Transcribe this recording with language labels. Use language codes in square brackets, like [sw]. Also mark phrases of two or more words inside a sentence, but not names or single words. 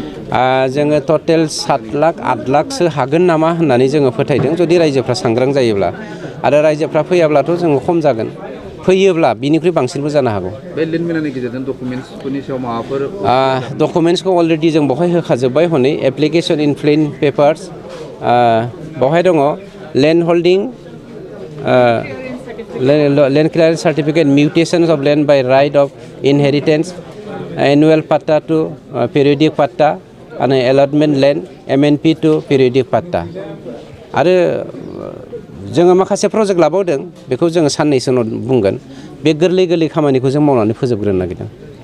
[brx] जोङो टटेल 7 लाख 8 लाखसो हागोन नामा होननानै जोङो फोथायदों जुदि रायजोफ्रा सांग्रां जायोब्ला आरो रायजोफ्रा फैयाब्लाथ' जोङो खम जागोन फैयोब्ला बिनिख्रुइ बांसिनबो जानो हागौ बे लेन्ड मेलानि गेजेरजों डकुमेन्टसफोरनि सायाव माबाफोर डकुमेन्टसखौ अलरेडि जों बेवहाय होखाजोब्बाय हनै [en] application in plain papers [brx] बेवहाय दङ [en] land holding land clearance certificate mutations of land by right of inheritance annual patta to periodic patta and allotment land MNP to periodic patta [brx] आरो जोङो माखासे प्रजेक्ट लाबावदों बेखौ जोङो साननैसो उनाव बुंगोन बे गोरलै खामानिखौ जों मावनानै फोजोबग्रोनो नागिरदों